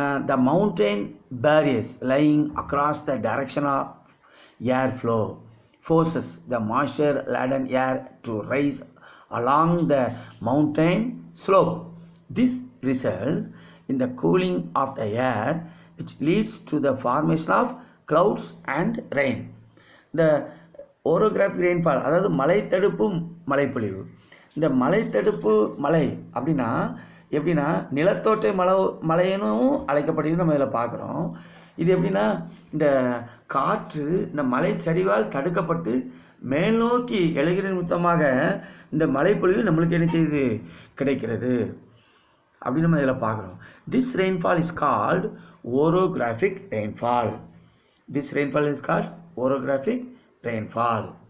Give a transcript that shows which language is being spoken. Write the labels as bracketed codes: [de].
[en] The mountain barriers lying across the direction of airflow forces the moisture-laden air to rise along the mountain slope. This results in the cooling of the air, which leads to the formation of clouds and rain. The orographic rainfall [ta] அதாவது மழை தடுப்பு மழைப்பொழிவு. இந்த மழை தடுப்பு மழை எப்படின்னா நிலத்தோட்டை மழையனும் அழைக்கப்படுகிறது. நம்ம இதில் பார்க்குறோம். இது எப்படின்னா இந்த காற்று இந்த மலை சரிவால் தடுக்கப்பட்டு மேல் நோக்கி எழுகிற நிமித்தமாக இந்த மழைப்பொழிவு நம்மளுக்கு என்ன செய்யுது கிடைக்கிறது அப்படின்னு நம்ம இதில் பார்க்குறோம். [en] This rainfall is called orographic rainfall. This rainfall is called orographic rainfall.